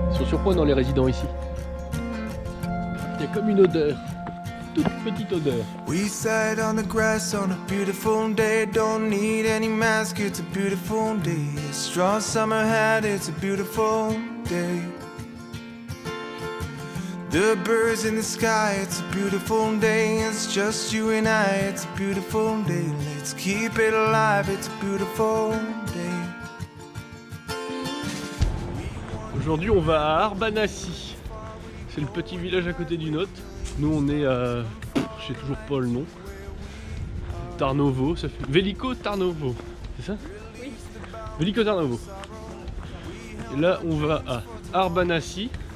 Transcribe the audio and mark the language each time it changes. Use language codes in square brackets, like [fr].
[fr] Surprenant les résidents ici. Il y a comme une odeur. toute petite odeur. [en] We sat on the grass on a beautiful day. Don't need any mask, it's a beautiful day. Straw summer hat, it's a beautiful day. The birds in the sky, it's a beautiful day. It's just you and I, it's a beautiful day. Let's keep it alive, it's a beautiful day. [fr] Aujourd'hui on va à Arbanassi. C'est le petit village à côté du nôtre. Nous on est à... je sais toujours pas le nom. Tarnovo, ça fait... Veliko Tarnovo, c'est ça? Oui. Veliko Tarnovo. Et là on va à Arbanassi.